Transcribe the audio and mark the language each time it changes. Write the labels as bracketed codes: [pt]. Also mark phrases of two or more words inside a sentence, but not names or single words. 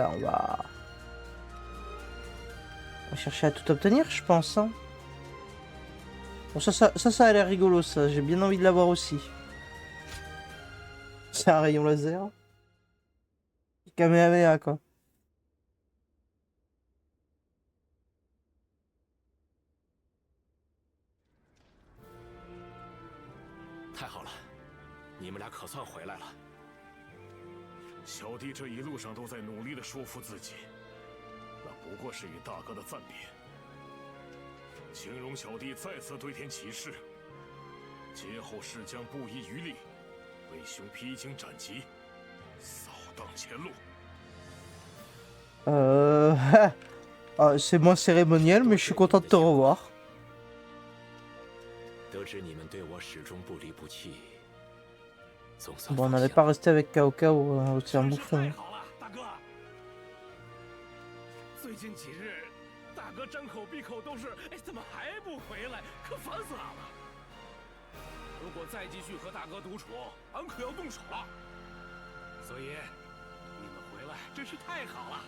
[fr] Et ensuite, bah, on va chercher à tout obtenir, je pense. Hein. Bon, ça a l'air rigolo, ça. J'ai bien envie de l'avoir aussi. C'est un rayon laser. Kamehameha, quoi. [zh] 太好了，你们俩可算回来了。小弟这一路上都在努力的说服自己，那不过是与大哥的暂别。请容小弟再次对天起誓，今后誓将不遗余力，为兄披荆斩棘，扫荡前路。 [fr] C'est moins cérémoniel, mais je suis content de te revoir. [zh] 得知你们对我始终不离不弃，总算 [fr] Bon, on n'allait pas rester avec Cao Cao c'est un bouffon. [zh] 太好了，大哥！最近几日，大哥张口闭口都是“哎，怎么还不回来？” 可烦死俺了。如果再继续和大哥独处，俺可要动手了。所以，你们回来真是太好了。